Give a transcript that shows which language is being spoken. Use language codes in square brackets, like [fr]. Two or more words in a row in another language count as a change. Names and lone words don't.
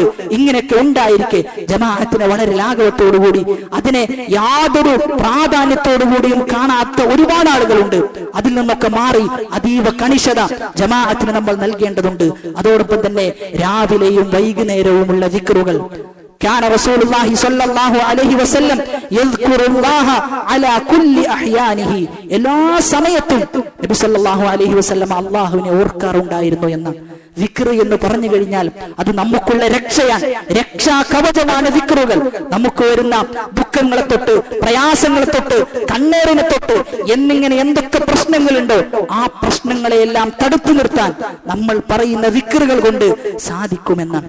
[ml] ഇങ്ങനെയൊക്കെ ഉണ്ടായിരിക്കെ ജമാഅത്തിനെ വളരെ ലാഘവത്തോടുകൂടി അതിനെ യാതൊരു പ്രാധാന്യത്തോടുകൂടിയും കാണാത്ത ഒരുപാട് ആളുകളുണ്ട്. അതിൽ നിന്നൊക്കെ മാറി അതീവ കണിശത ജമാഅത്തിന് നമ്മൾ നൽകേണ്ടതുണ്ട്. അതോടൊപ്പം തന്നെ രാവിലെയും വൈകുന്നേരവുമുള്ള ദിക്റുകൾ. [ar] كان رسول الله صلى الله عليه وسلم يذكر الله على كل احيانه. [ml] എല്ലാ സമയത്തും നബി [ar] صلى الله عليه وسلم [ml] അല്ലാഹുവിനെ ഓർക്കാറുണ്ടായിരുന്നു എന്നാണ്. ദിക്ർ എന്ന് പറഞ്ഞു കഴിഞ്ഞാൽ അത് നമുക്കുള്ള രക്ഷയാണ്, രക്ഷാ കവചമാണ് ദിക്റുകൾ. നമുക്ക് വരുന്ന ദുഃഖങ്ങളെ തൊട്ട്, പ്രയാസങ്ങളെ തൊട്ട്, കണ്ണേറിനെ തൊട്ട് എന്നിങ്ങനെ എന്തൊക്കെ പ്രശ്നങ്ങളുണ്ടോ ആ പ്രശ്നങ്ങളെയെല്ലാം തടുത്തു നിർത്താൻ നമ്മൾ പറയുന്ന ദിക്റുകൾ കൊണ്ട് സാധിക്കുമെന്നാണ്.